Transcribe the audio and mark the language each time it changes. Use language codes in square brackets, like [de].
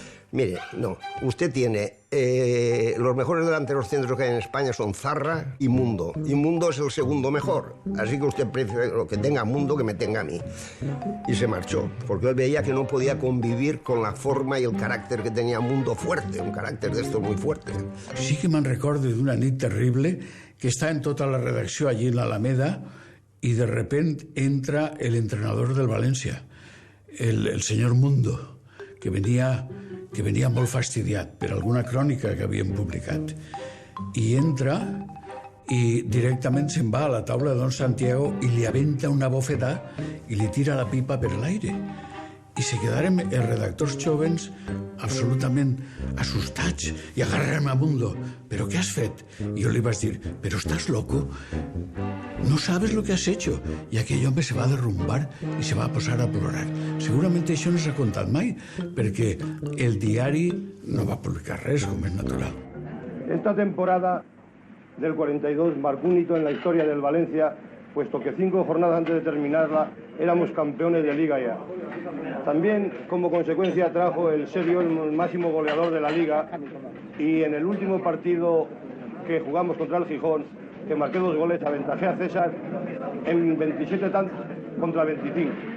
[es] Mire, no, usted tiene los mejores delanteros centros que hay en España son Zarra y Mundo es el segundo mejor, así que usted prefiere lo que tenga Mundo que me tenga a mí. Y se marchó, porque él veía que no podía convivir con la forma y el carácter que tenía Mundo fuerte, un carácter de estos muy fuerte. [ca] Sí que me'n recordo d'una nit terrible que està en tota la redacció allí en l'Alameda i de repente entra el entrenador del València, el senyor Mundo, que venia molt fastidiat per alguna crònica que havien publicat. I entra i directament se'n va a la taula de don Santiago i li aventa una bofetada i li tira la pipa per l'aire. I se quedaren els redactors jovens absolutament assustats i agarraren a Mundo. ¿Pero qué has fet? [es] Y yo le iba a decir: ¿pero estás loco? No sabes lo que has hecho. [ca] Y aquell home se va a derrumbar i se va a posar a plorar. Segurament això no s'ha contat mai, perquè el diari no va publicar res, com és natural. [es] Esta temporada del 42 marcó un hito en la historia del Valencia, puesto que 5 jornadas antes de terminarla éramos campeones de Liga ya. También, como consecuencia, trajo el serio el máximo goleador de la Liga, y en el último partido que jugamos contra el Gijón, que marqué 2 goles, aventajé a César en 27 tantos contra 25.